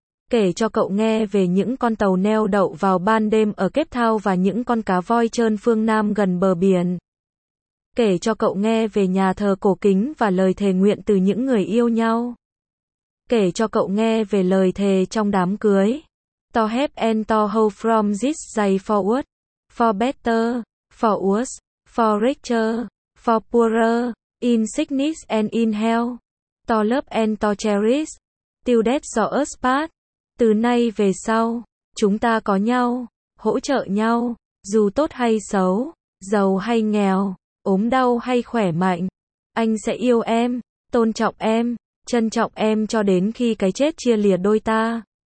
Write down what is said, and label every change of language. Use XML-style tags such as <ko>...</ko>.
<vi>Kể cho cậu nghe về những con tàu neo đậu vào ban đêm ở Cape Town và những con cá voi trơn phương Nam gần bờ biển. Kể cho cậu nghe về nhà thờ cổ kính và lời thề nguyện từ những người yêu nhau. Kể cho cậu nghe về lời thề trong đám cưới.</vi> <en>To have and to hold from this day forward. For better, for worse, for richer, for poorer, in sickness and in health. To love and to cherish, till death do us part.</en> <vi>Từ nay về sau, chúng ta có nhau, hỗ trợ nhau, dù tốt hay xấu, giàu hay nghèo. Ốm đau hay khỏe mạnh, anh sẽ yêu em, tôn trọng em, trân trọng em cho đến khi cái chết chia lìa đôi ta.</vi>